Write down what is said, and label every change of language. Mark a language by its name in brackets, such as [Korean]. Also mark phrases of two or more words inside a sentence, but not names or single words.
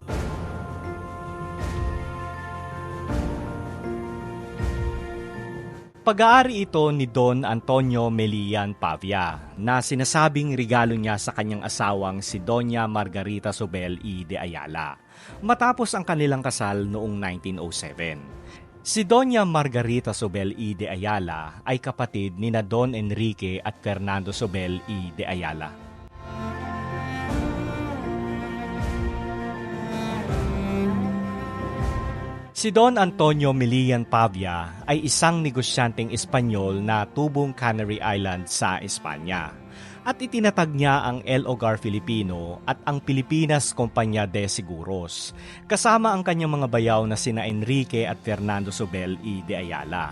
[Filipino] Pag-aari ito ni Don Antonio Melian Pavia na sinasabing regalo niya sa kanyang asawang si Doña Margarita Sobel y de Ayala matapos ang kanilang kasal noong 1907. Si Doña Margarita Sobel y de Ayala ay kapatid ni na Don Enrique at Fernando Sobel y de Ayala. Si Don Antonio Melian Pavia ay isang negosyanteng Espanyol na tubong Canary Island sa Espanya. At itinatag niya ang El Hogar Filipino at ang Pilipinas Compañía de Seguros, kasama ang kanyang mga bayaw na sina Enrique at Fernando Sobel y de Ayala.